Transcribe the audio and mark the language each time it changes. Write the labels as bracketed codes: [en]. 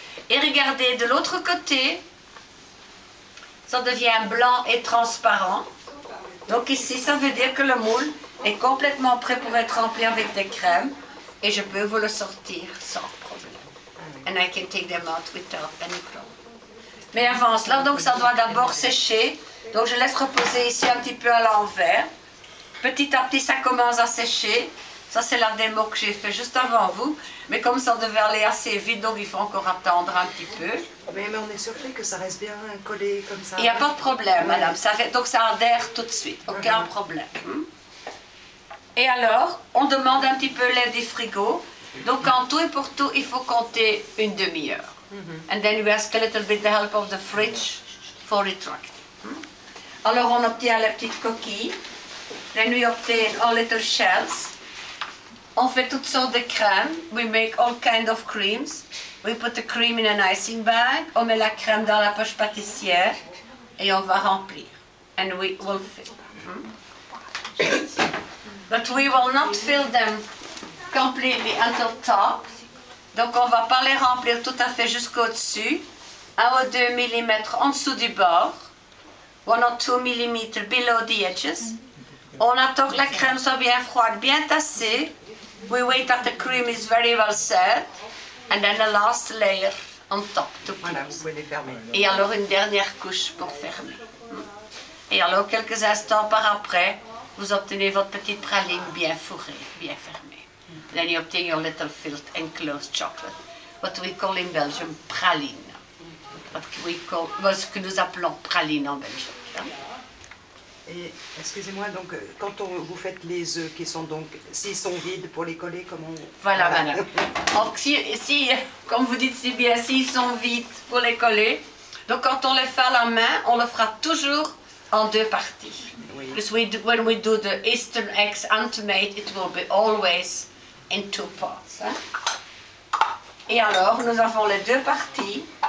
[fr] Et regardez, de l'autre côté, ça devient blanc et transparent. Donc ici, ça veut dire que le moule est complètement prêt pour être rempli avec des crèmes et je peux vous le sortir sans problème. [en] And I can take them out without any problem. [fr] Mais avant cela, donc ça doit d'abord sécher. Donc je laisse reposer ici un petit peu à l'envers. Petit à petit, ça commence à sécher. Ça, c'est la démo que j'ai fait juste avant vous. Mais comme ça devait aller assez vite, donc il faut encore attendre un petit peu. Mais on est surpris que ça reste bien collé comme ça. Il n'y a pas de problème, madame. Donc ça adhère tout de suite. Aucun problème. Et alors, on demande un petit peu l'aide du frigo. Donc en tout et pour tout, il faut compter une demi-heure. [en] And then we ask a little bit the help of the fridge for retracting. [fr] Alors on obtient la petite coquille. [en] Then we obtain all little shells. [fr] On fait toutes sortes de crèmes. [en] We make all kinds of creams. We put the cream in an icing bag. [fr] On met la crème dans la poche pâtissière et on va remplir. [en] And we will fill. But we will not fill them completely until top. [fr] Donc on ne va pas les remplir tout à fait jusqu'au-dessus. 1 ou 2 mm en dessous du bord. [en] 1 or 2 mm below the edges. [fr] On attend que la crème soit bien froide, bien tassée. [en] We wait that the cream is very well set. And then the last layer on top to close. [fr] Voilà, vous pouvez les fermer. Et alors une dernière couche pour fermer. Et alors, quelques instants par après, vous obtenez votre petite praline bien fourrée, bien fermée. [en] Then you obtain your little filled enclosed chocolate, what we call in Belgium praline. [fr] Ce que nous appelons praline en Belgique. Hein? Et excusez-moi, donc quand vous faites les œufs qui sont donc, s'ils sont vides pour les coller, comment on... Voilà, madame. Donc si, comme vous dites si bien, s'ils sont vides pour les coller, donc quand on les fait à la main, on le fera toujours en deux parties. Oui. [en] Because when we do the Eastern eggs unmade, it will be always in two parts. [fr] Hein? Et alors, nous avons les deux parties.